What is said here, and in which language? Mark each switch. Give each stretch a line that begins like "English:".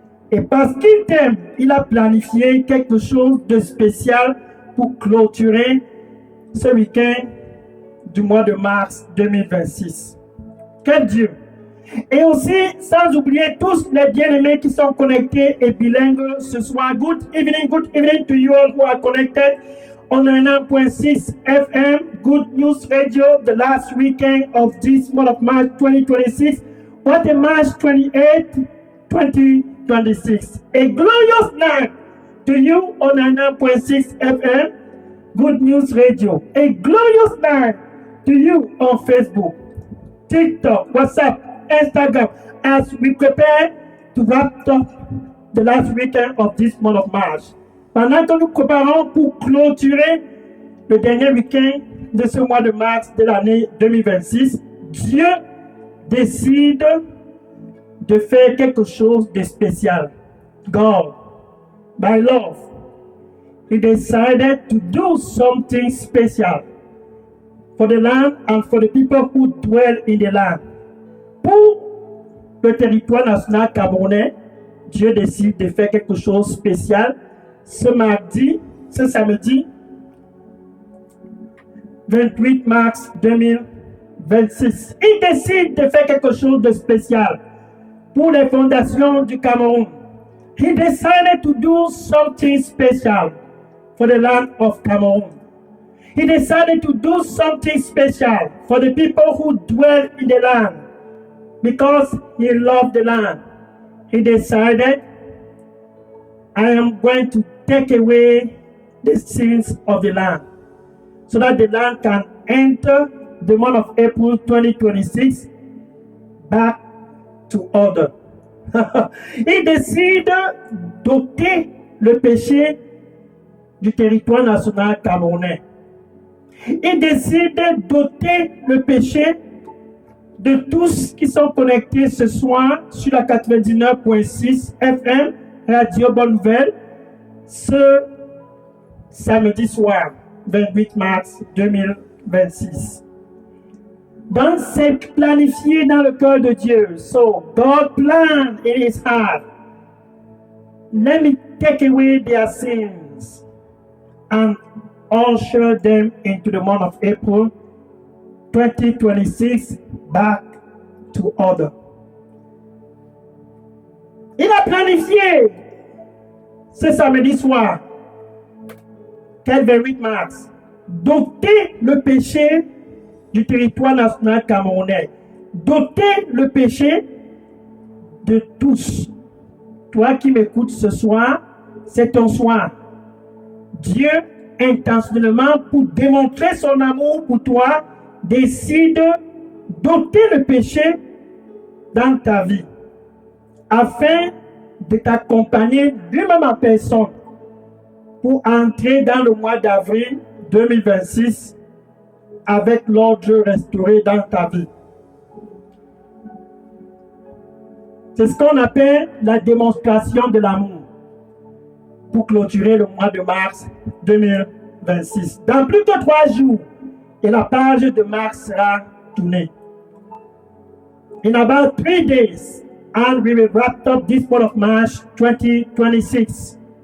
French: Et parce qu'il t'aime, il a planifié quelque chose de spécial pour clôturer ce week-end du mois de mars 2026. Quel Dieu! Et aussi, sans oublier tous les bien-aimés qui sont connectés et bilingues ce soir.
English: Good evening to you all who are connected on 9.6 FM, Good News Radio, the last weekend of this month of March 2026. What a March 28, 2026. A glorious night to you on 9.6 FM, Good News Radio. A glorious night to you on Facebook, TikTok, WhatsApp, Instagram, as we prepare to wrap up the last weekend of this month of March.
French: Pendant que nous préparons pour clôturer le dernier week-end de ce mois de mars de l'année 2026, Dieu décide de faire quelque chose de spécial.
English: God, by love, He decided to do something special for the land and for the people who dwell in the land.
French: Pour le territoire national camerounais, Dieu décide de faire quelque chose de spécial ce samedi 28 mars 2026. Il décide de faire quelque chose de spécial pour les fondations du Cameroun.
English: He decided to do something special for the land of Cameroon. He decided to do something special for the people who dwell in the land. Because he loved the land, he decided, I am going to take away the sins of the land so that the land can enter the month of April 2026 back to order.
French: Il décide d'ôter le péché du territoire national camerounais. Il décide d'ôter le péché de tous qui sont connectés ce soir sur la 99.6 FM, Radio Bonne Nouvelle, ce samedi soir, 28 mars 2026. Donc, c'est planifié dans le cœur de Dieu.
English: So, God planned in His heart. Let me take away their sins and usher them into the month of April 2026 back to order.
French: Il a planifié ce samedi soir, quel 28 mars, d'ôter le péché du territoire national camerounais, d'ôter le péché de tous. Toi qui m'écoutes ce soir, c'est ton soir. Dieu, intentionnellement, pour démontrer son amour pour toi, décide d'ôter le péché dans ta vie afin de t'accompagner lui-même en personne pour entrer dans le mois d'avril 2026 avec l'ordre restauré dans ta vie. C'est ce qu'on appelle la démonstration de l'amour pour clôturer le mois de mars 2026. Dans plus de 3 jours, et la page de mars sera tournée.
English: In about 3 days, and we will wrap up this month of March 2026.